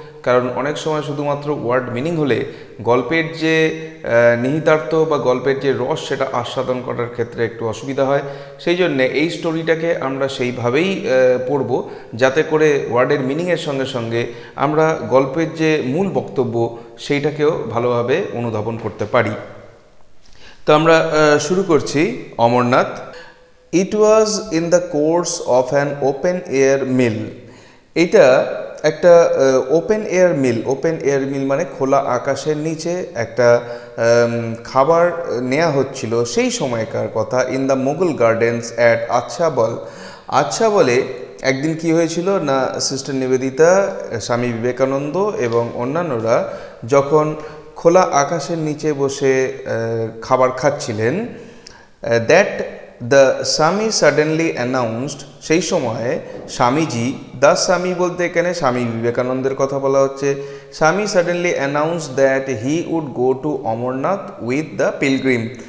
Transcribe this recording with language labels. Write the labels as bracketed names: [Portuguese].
[Bangla] কারণ অনেক সময় শুধুমাত্র ওয়ার্ড মিনিং হলে গল্পের যে নিহিতার্থ বা গল্পের যে রস, সেটা আস্বাদন করার ক্ষেত্রে একটু অসুবিধা হয়। সেই জন্যে এই স্টোরিটাকে আমরা সেইভাবেই পড়ব, যাতে করে ওয়ার্ডের মিনিংয়ের সঙ্গে সঙ্গে আমরা গল্পের যে মূল বক্তব্য সেইটাকেও ভালোভাবে অনুধাবন করতে পারি। তো আমরা শুরু করছি Amarnath. [English] It was in the course of an open air mill. [Bangla] এটা একটা ওপেন এয়ার মিল মানে খোলা আকাশের নিচে একটা খাবার নেওয়া হচ্ছিল সেই সময়কার কথা। [English] in the Mughal gardens at আচ্ছাবলে [Bangla] একদিন কি হয়েছিল না, সিস্টার নিবেদিতা, স্বামী বিবেকানন্দ এবং অন্যান্যরা যখন খোলা আকাশের নিচে বসে খাবার খাচ্ছিলেন, [English] that the Swami suddenly announced, [Bangla] সেই সময়ে স্বামীজি, দ্য স্বামী বলতে এখানে স্বামী বিবেকানন্দের কথা বলা হচ্ছে, [English] Swami suddenly announce that he would go to Amarnath with the pilgrim.